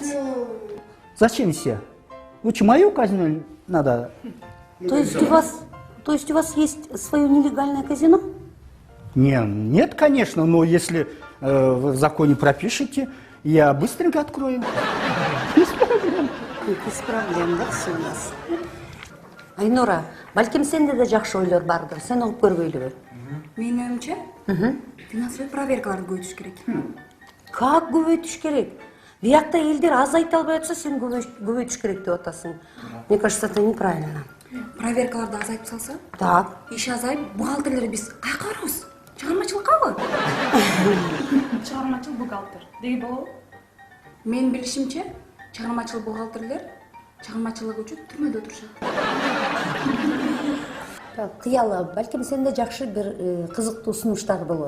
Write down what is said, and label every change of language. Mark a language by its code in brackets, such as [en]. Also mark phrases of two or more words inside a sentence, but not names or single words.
[ru] Зачем все? Лучше мою казино надо. То есть у вас есть свое нелегальное казино? Нет, конечно, но если вы в законе пропишете, я быстренько открою. Без проблем. Без проблем, да, все у нас. [ky] Айнура, балким сенде да жакшы ойлор бардыр, сен угуп көрбөйлүбү? Менин оюмча, финансовый проверкаларды көбөйтүш керек. Как көбөйтүш керек? Биякта элдер азайта албай атса, сен көбөйтүш керек деп атасың. [ru] Мне кажется, это неправильно. [ky] Проверкаларды азайтып салса, [ru] Так. [ky] иш азайып, бухгалтерлер биз кайка барабыз? Чыгармачылыккабы? Чыгармачыл бухгалтер деги болобу? Менин билишимче, чыгармачыл бухгалтерлер чыгармачылык үчүн түрмөдө отурушат. Кыяла, балким сенде жакшы бир кызыктуу сунуштар болор.